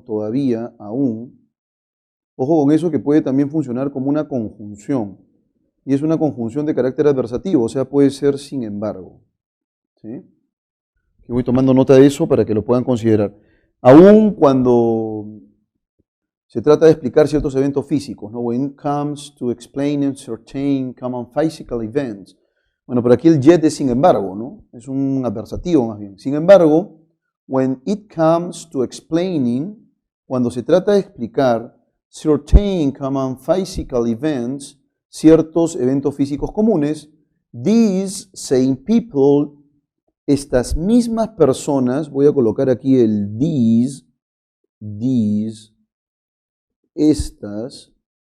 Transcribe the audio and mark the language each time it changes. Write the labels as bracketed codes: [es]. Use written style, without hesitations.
[es] Todavía, aún. Ojo con eso, que puede también funcionar como una conjunción. Y es una conjunción de carácter adversativo, o sea, puede ser sin embargo. ¿Sí? Y voy tomando nota de eso para que lo puedan considerar. Aún cuando se trata de explicar ciertos eventos físicos, ¿no? [en] When it comes to explaining certain common physical events. [es] Bueno, pero aquí el yet es sin embargo, ¿no? Es un adversativo más bien. Sin embargo, when it comes to explaining, cuando se trata de explicar certain common physical events, ciertos eventos físicos comunes, these same people, estas mismas personas, voy a colocar aquí el these, estas,